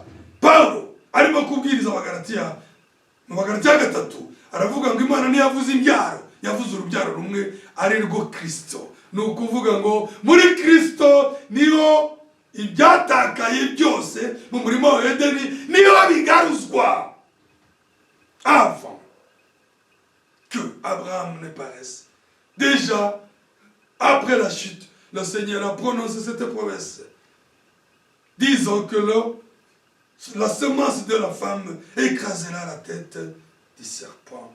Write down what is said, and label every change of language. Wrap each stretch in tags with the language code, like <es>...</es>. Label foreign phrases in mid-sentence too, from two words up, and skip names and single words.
<rw>Paulo arimo kubwiriza Abagalatiya, mu Bagalatiya 3 aravuga ngo Imana ntiyavuze imbyaro, yavuze urubyaro rumwe ari rwo Kristo. Ni ukuvuga ngo muri Kristo niho ibyatakaye byose mu murimo wa Edeni niho bigaruzwa.</rw> <fr>Avant que Abraham ne paraisse, déjà après la chute, le Seigneur a prononcé cette promesse, disant que la semence de la femme écrasera la tête du serpent.</fr>